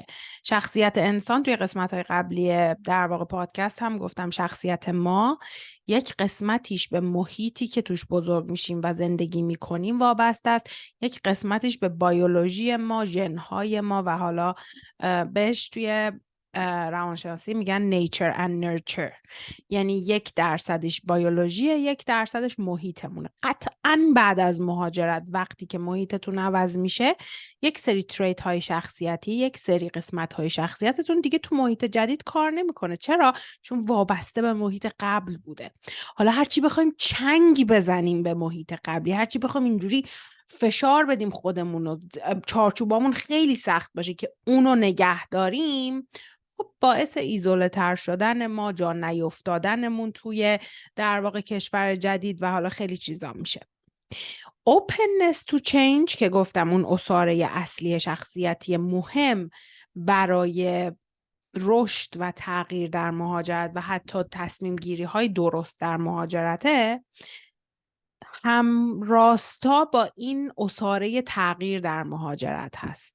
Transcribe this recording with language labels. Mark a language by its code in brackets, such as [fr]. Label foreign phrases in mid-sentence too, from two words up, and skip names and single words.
[fa] شخصیت انسان، توی قسمت‌های قبلی در واقع پادکست هم گفتم، شخصیت ما یک قسمتیش به محیطی که توش بزرگ میشیم و زندگی میکنیم وابسته است، یک قسمتیش به بیولوژی ما، ژن‌های ما، و حالا بهش توی روانشناسی میگن [en] nature and nurture، [fa] یعنی 1% بیولوژیه، 1% محیطمونه. قطعاً بعد از مهاجرت وقتی که محیطتون عوض میشه، یک سری تریت های شخصیتی، یک سری قسمت های شخصیتتون دیگه تو محیط جدید کار نمیکنه. چرا؟ چون وابسته به محیط قبل بوده. حالا هرچی بخوایم چنگ بزنیم به محیط قبلی، هرچی بخوایم اینجوری فشار بدیم خودمون و چارچوبامون خیلی سخت باشه که اونو نگه داریم، خب باعث ایزوله تر شدن ما، جا نیفتادنمون توی در واقع کشور جدید و حالا خیلی چیزا میشه. [en] openness to change [fa] که گفتم اون اساره اصلی شخصیتی مهم برای رشد و تغییر در مهاجرت و حتی تصمیم گیری های درست در مهاجرته، هم راستا با این اساره تغییر در مهاجرت هست.